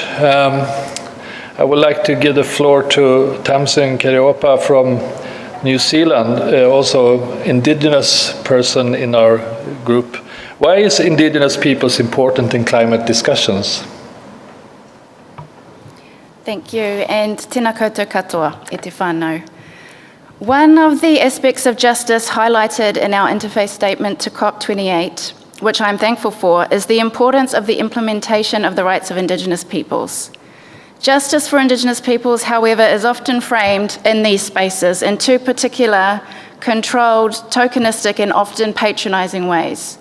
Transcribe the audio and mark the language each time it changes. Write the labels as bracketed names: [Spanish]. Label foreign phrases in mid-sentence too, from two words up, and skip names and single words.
[English] I would like to give the floor to Tamsin Keriopa from New Zealand, also indigenous person in our group. Why is indigenous peoples important in climate discussions? Thank you, and [Māori] tēnā koutou katoa, e te whānau. [English] One of the aspects of justice highlighted in our Interfaith statement to COP28, which I'm thankful for, is the importance of the implementation of the rights of Indigenous peoples. Justice for Indigenous peoples, however, is often framed in these spaces in two particular, controlled, tokenistic, and often patronising ways.